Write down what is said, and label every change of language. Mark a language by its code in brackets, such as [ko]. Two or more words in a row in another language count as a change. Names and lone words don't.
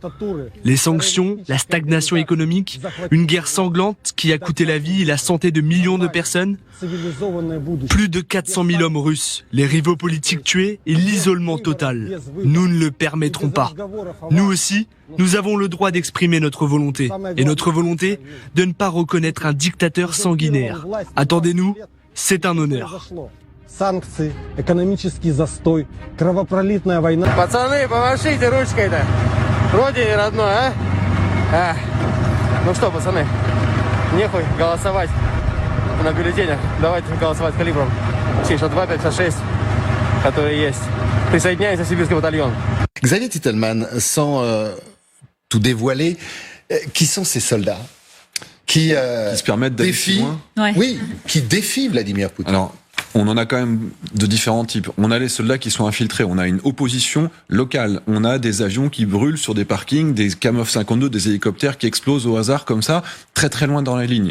[fr] Les sanctions, la stagnation économique, une guerre sanglante qui a coûté la vie et la santé de millions de personnes, plus de 400 000 hommes russes, les rivaux politiques tués et l'isolement total. Nous ne le permettrons pas. Nous aussi, nous avons le droit d'exprimer notre volonté. Et notre volonté de ne pas reconnaître un dictateur sanguinaire. Attendez-nous, c'est un honneur. [ru] Санкции, экономический застой, кровопролитная война. Пацаны, помашите ручкой-то. Родине родной, а? Ну что, пацаны, нехуй голосовать на бюллетенях. Давайте голосовать калибром 662-556, которые есть. Присоединяйтесь в сибирский батальон. [fr] Xavier Titelman, sans tout dévoiler, qui sont ces soldats qui se permettent d'aller défient, Ouais. oui, qui défient Vladimir Poutine? Alors, on en a quand même de différents types. On a les soldats qui sont infiltrés, on a une opposition locale, on a des avions qui brûlent sur des parkings, des Kamov 52, des hélicoptères qui explosent au hasard comme ça, très très loin dans la ligne.